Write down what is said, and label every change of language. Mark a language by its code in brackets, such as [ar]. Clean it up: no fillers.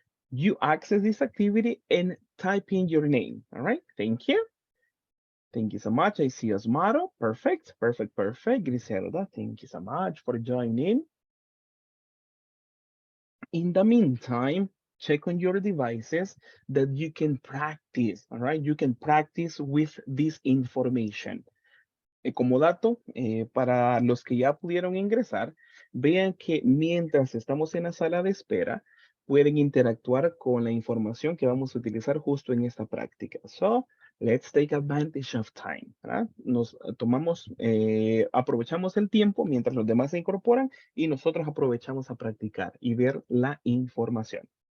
[en] You access this activity and type in your name. All right, thank you. Thank you so much. I see Osmaro. Perfect, perfect, perfect. Griselda, thank you so much for joining. In the meantime, check on your devices that you can practice, all right? You can practice with this information. [es] Como dato, para los que ya pudieron ingresar, vean que mientras estamos en la sala de espera, pueden interactuar con la información que vamos a utilizar justo en esta práctica. [en] So, let's take advantage of time. [es] ¿Verdad? Nos tomamos, aprovechamos el tiempo mientras los demás se incorporan y nosotros aprovechamos a practicar y ver la información.